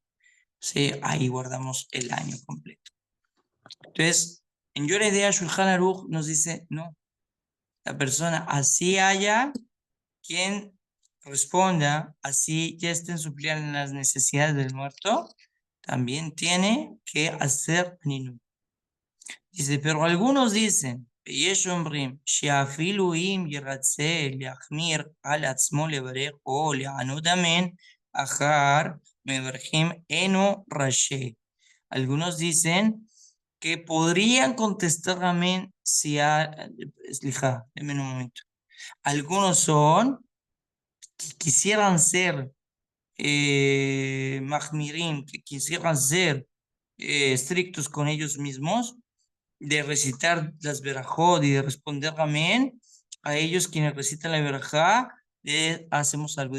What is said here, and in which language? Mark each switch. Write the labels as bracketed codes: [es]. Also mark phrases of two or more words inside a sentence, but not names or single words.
[es] Sí, ahí guardamos el año completo. Entonces, en Yoreh Deah Shulchan Aruch nos dice, no, la persona así haya quien responda, así ya estén supliendo las necesidades del muerto, también tiene que hacer ninú. Dice, pero algunos dicen, [he] ויש אומרים שאפילו אם ירצה להחמיר על עצמו לברך או לענות אמן, אחר מברכים אינו רשאי. [es] Algunos dicen que podrían contestar amén si déjenme un momento. Algunos son que quisieran ser mahmirim, que quisieran ser estrictos con ellos mismos, de recitar las verajot y de responder amén, a ellos quienes recitan la verajá, hacemos algo.